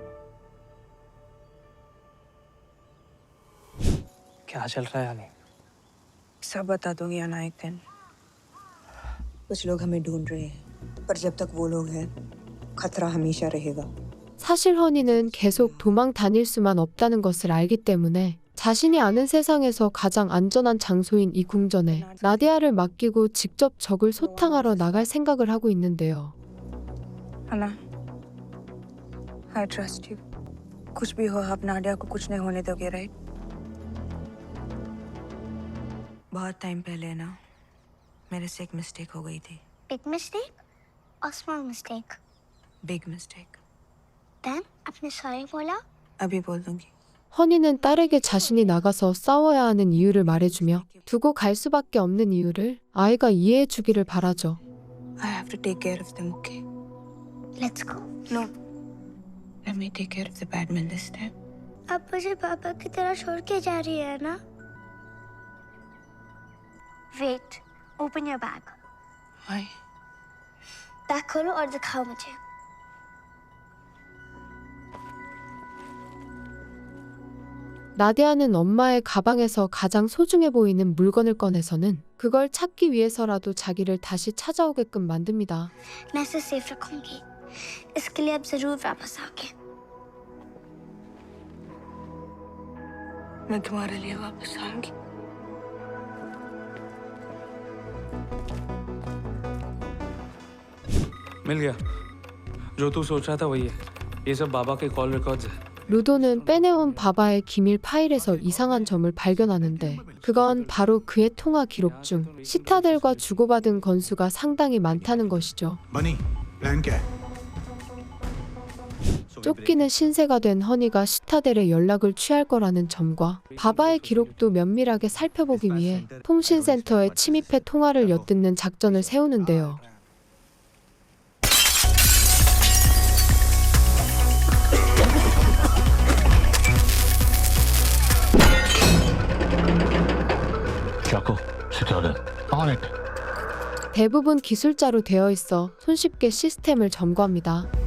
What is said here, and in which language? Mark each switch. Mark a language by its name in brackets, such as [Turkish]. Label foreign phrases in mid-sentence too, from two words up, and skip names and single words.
[Hindi] क्या चल रहा है हनी? सब बता दूंगी आना एक दिन। कुछ लोग हमें ढूंढ रहे हैं, पर जब तक वो लोग हैं, खतरा हमेशा रहेगा। [Korean] 사실 허니는 계속 도망 다닐 수만 없다는 것을 알기 때문에 자신이 아는 세상에서 가장 안전한 장소인 이 궁전에 나디아를 맡기고 직접 적을 소탕하러 나갈 생각을 하고 있는데요. [English] अन्ना, I trust you. [Hindi] कुछ भी हो, आप नाडिया को कुछ नहीं होने दोगे, राइट? बहुत टाइम पहले ना मेरे से एक मिस्टेक हो गई थी। [English] Big mistake or small mistake? big mistake. [Hindi] Then आपने sorry बोला? अभी बोल दूंगी। [Korean] 허니는 딸에게 자신이 나가서 싸워야 하는 이유를 말해주며 두고 갈 수밖에 없는 이유를 아이가 이해해 주기를 바라죠. [English] I have to take care of them, okay? Let's go. No. Let me take care of the bad men this time. [Hindi] आप मुझे पापा की तरह छोड़ के जा रही है ना? [English] Wait. Open your bag. Why? [Hindi] बैग खोलो और दिखाओ मुझे। [Korean] 나디아는 엄마의 가방에서 가장 소중해 보이는 물건을 꺼내서는 그걸 찾기 위해서라도 자기를 다시 찾아오게끔 만듭니다. [Hindi] मैं इसे सेफ रखूंगी। इसके लिए अब जरूर वापस आओगे। मैं तुम्हारे लिए वापस आऊंगी। मिल गया जो तू सोच रहा था वही है ये सब बाबा के [English] call records [Hindi] है [Korean] 루도는 빼내온 바바의 기밀 파일에서 이상한 점을 발견하는데 그건 바로 그의 통화 기록 중 시타델과 주고받은 건수가 상당히 많다는 것이죠. [Hindi] बनी प्लान क्या है? [Korean] 쫓기는 신세가 된 허니가 시타델의 연락을 취할 거라는 점과 바바의 기록도 면밀하게 살펴보기 위해 통신센터에 침입해 통화를 엿듣는 작전을 세우는데요. 대부분 기술자로 되어 있어 손쉽게 시스템을 점거합니다.